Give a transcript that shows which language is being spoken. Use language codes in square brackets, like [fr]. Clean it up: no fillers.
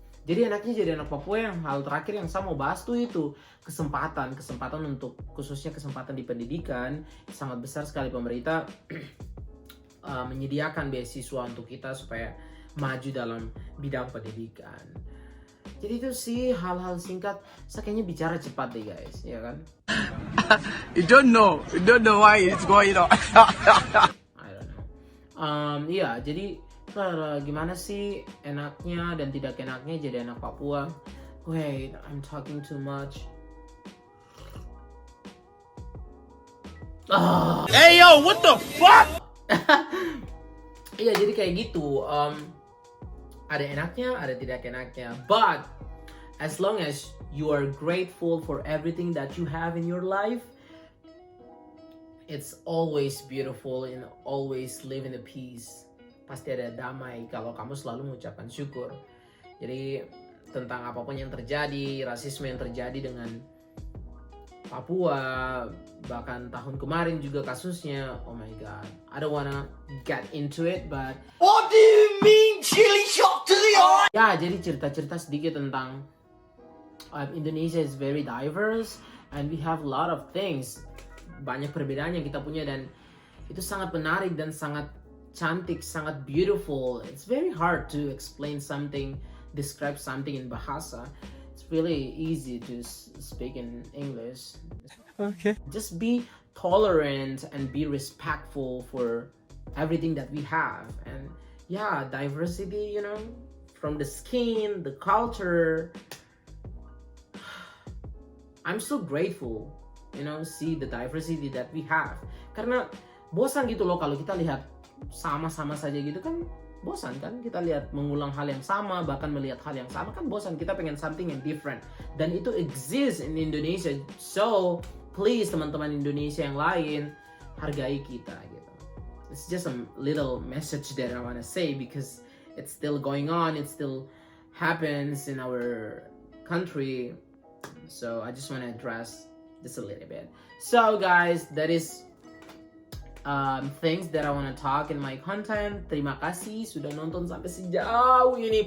[id] Jadi enaknya jadi anak Papua yang hal terakhir yang saya mau bahas tuh itu kesempatan untuk, khususnya kesempatan di pendidikan. Sangat besar sekali pemerintah menyediakan beasiswa untuk kita supaya maju dalam bidang pendidikan. Jadi itu sih hal-hal singkat. Saya kayaknya bicara cepat deh guys, ya kan? [en] You don't know why it's going on. I don't know. [id] Iya, jadi gimana sih enaknya dan tidak enaknya jadi anak Papua? [en] Wait, I'm talking too much. Hey yo, what the fuck? [id] Iya, jadi kayak gitu. Ada enaknya, ada tidak enaknya. [en] But as long as you are grateful for everything that you have in your life, it's always beautiful and always live in a peace. [id] Pasti ada damai kalau kamu selalu mengucapkan syukur. Jadi tentang apapun yang terjadi, rasisme yang terjadi dengan Papua, bahkan tahun kemarin juga kasusnya, [en] oh my god, I don't wanna get into it, but What do you mean, chili shock to the eye? [id] ya, jadi cerita-cerita sedikit tentang [en] Indonesia is very diverse and we have a lot of things. [id] Banyak perbedaan yang kita punya dan itu sangat menarik dan sangat cantik, [en] sangat beautiful. It's very hard to explain something, describe something in bahasa. It's really easy to speak in English. Okay. Just be tolerant and be respectful for everything that we have. And yeah, diversity, you know, from the skin, the culture. I'm so grateful, you know, see the diversity that we have. [id] Karena bosan gitu loh kalau kita lihat sama-sama saja gitu kan, bosan kan, kita lihat mengulang hal yang sama, bahkan melihat hal yang sama kan bosan. Kita pengen something yang different dan itu exists in Indonesia. So please teman-teman Indonesia yang lain, hargai kita gitu. [en] It's just a little message that I wanna say because it's still going on, it still happens in our country. So I just wanna address this a little bit. So guys, that is things that I want to talk in my content. [id] Terima kasih sudah nonton sampai sejauh ini.